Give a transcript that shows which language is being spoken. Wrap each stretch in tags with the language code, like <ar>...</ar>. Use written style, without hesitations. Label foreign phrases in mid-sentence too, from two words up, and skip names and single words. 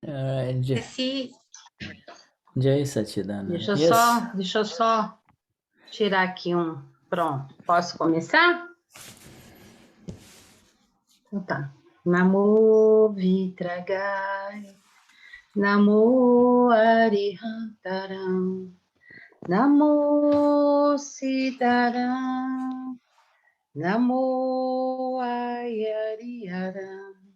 <sa>Jai Sachidananda.</sa> <pt>Deixa eu só tirar aqui um. Pronto. Posso começar? Então tá.</pt> <pra>Namo Vitragai, Namo Arihantaram, Namo Siddharam, Namo Ayariyaram,</pra>